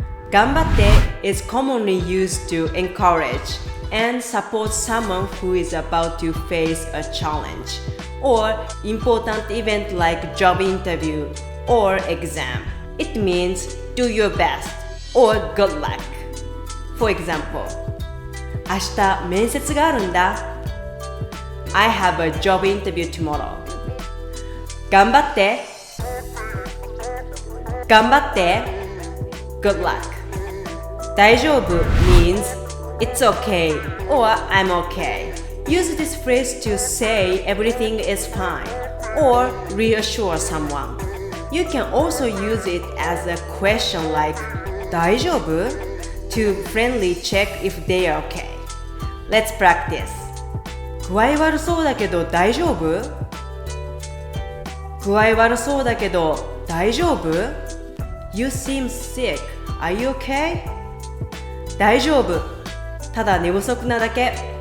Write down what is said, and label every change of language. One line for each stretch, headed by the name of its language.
English: 頑張って is commonly used to encourage.and support someone who is about to face a challenge or important event like job interview or exam. It means do your best or good luck. For example,
Japanese: 明日面接があるんだ。
English: I have a job interview tomorrow.
Japanese: 頑張って。頑張って。
English: Good luck. 大丈夫 means,It's okay or I'm okay. Use this phrase to say everything is fine or reassure someone. You can also use it as a question like 大丈夫? to friendly check if they are okay. Let's practice.
Japanese: 具合悪そうだけど大丈夫? 具合悪そうだけど大丈夫?
English: You seem sick. Are you okay?
Japanese: 大丈夫ただ寝不足なだけ。